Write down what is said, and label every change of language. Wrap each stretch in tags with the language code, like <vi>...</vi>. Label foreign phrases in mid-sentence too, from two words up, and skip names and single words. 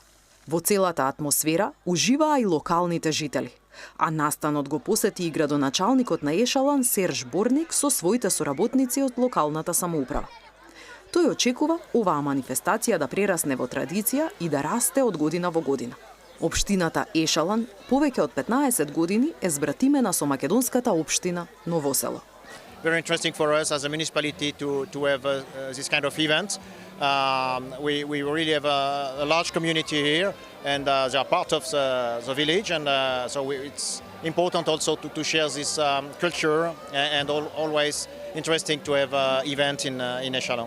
<mk>Во целата атмосфера уживаа и локалните жители, а настанот го посети и градоначалникот на Ешалан Серж Борник со своите соработници од локалната самоуправа. Тој очекува оваа манифестација да прерасне во традиција и да расте од година во година. Општината Ешалан повеќе од 15 години е збратимена со македонската општина Ново село.</mk> <en>Very interesting for us as a municipality to have this kind of event. We really have a large community here, and they are part of the village, and so it's important also to share this culture, and always interesting to have an event in Echelon.</en>